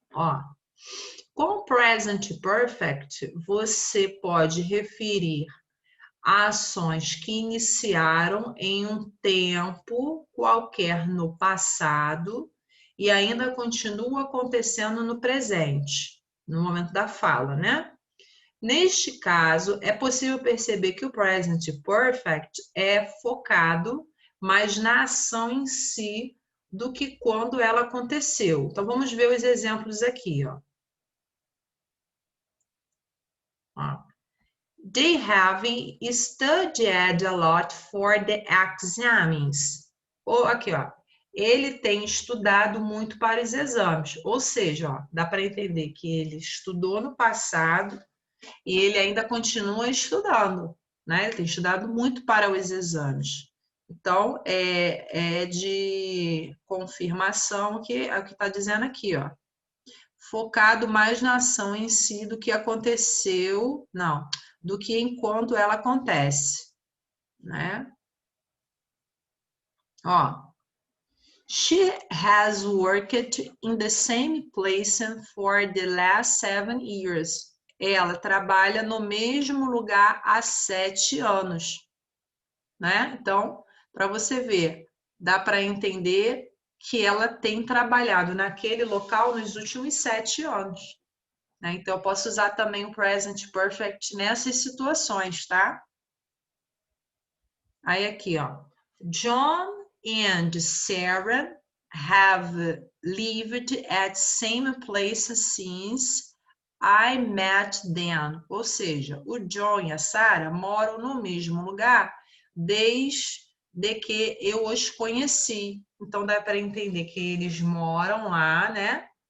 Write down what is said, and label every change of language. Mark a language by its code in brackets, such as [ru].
[pt] Ó, com present perfect, você pode referir a ações que iniciaram em um tempo qualquer no passado e ainda continuam acontecendo no presente, no momento da fala, né? Neste caso, é possível perceber que o present perfect é focado mais na ação em si do que quando ela aconteceu. Então, vamos ver os exemplos aqui, ó. [en] They have studied a lot for the exams. [pt] Ou aqui, ó. Ele tem estudado muito para os exames. Ou seja, ó, dá para entender que ele estudou no passado e ele ainda continua estudando, né? Ele tem estudado muito para os exames. Então, é de confirmação que é o que está dizendo aqui, ó. Focado mais na ação em si do que aconteceu, não, do que enquanto ela acontece, né? [en] Ó, she has worked in the same place for the last 7 years. [pt] Ela trabalha no mesmo lugar há 7 anos, né? Então, para você ver, dá para entender que ela tem trabalhado naquele local nos últimos 7 anos. Né? Então, eu posso usar também o present perfect nessas situações, tá? Aí aqui, ó. [en] John and Sarah have lived at same place since I met them. [pt] Ou seja, o John e a Sarah moram no mesmo lugar desde que eu os conheci. Então, dá para entender que eles moram lá, né?